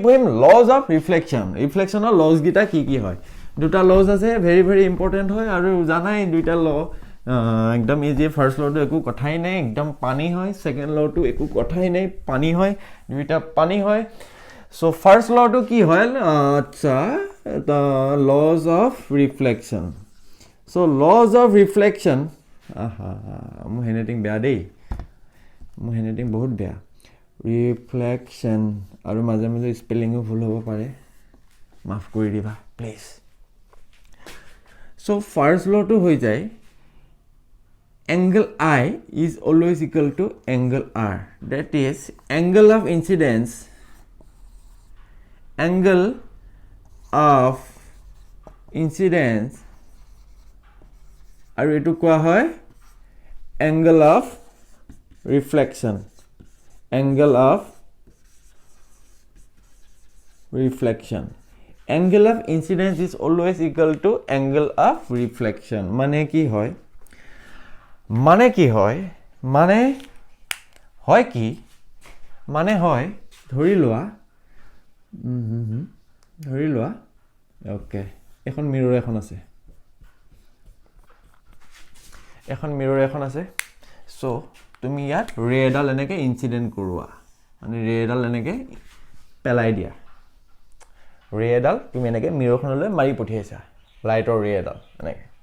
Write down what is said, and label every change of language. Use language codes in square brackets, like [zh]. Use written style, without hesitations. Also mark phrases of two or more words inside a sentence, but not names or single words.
[as] পঢ়িম [en] laws of reflectionৰ [as] লজ গিটা কি হয় দুটা লজ আছে [en] very very important [as] হয় আৰু জানাই দুইটা ল একদম ইজি [en] first lawটো [as] একো কথাই নাই একদম পানী হয় [en] second lawটো [as] একো কথাই নাই পানী হয় দুইটা পানী হয় সো [en] first lawটো [as] কি হয় আচ্ছা [en] the laws of reflection [as] so laws of reflection মোৰ হেণ্ডৰাইটিং বেয়া দেই মোৰ হেণ্ডৰাইটিং বহুত বেয়া ৰিফ্লেকশন আৰু মাজে মাজে স্পেলিংও ভুল হ'ব পাৰে মাফ কৰি দিবা প্লিজ [en] so first law to [as] হৈ যায় [en] angle I is always equal to angle R that is angle of incidence [as] আৰু এটো কোৱা হয় [en] angle of reflection angle of incidence is always equal to angle of reflection [as] মানে কি হয় ধৰি লোৱা ওকে এখন মিৰৰ এখন আছে সো তুমি ইয়াত ৰে এডাল এনেকে ইনসিডেন্ট কৰোৱা মানে ৰে এডাল এনেকে পেলাই দিয়া ৰে এডাল তুমি এনেকে মিৰৰখনলৈ মাৰি পঠিয়াইছা [en] lightৰ ray [as] এডাল এনেকে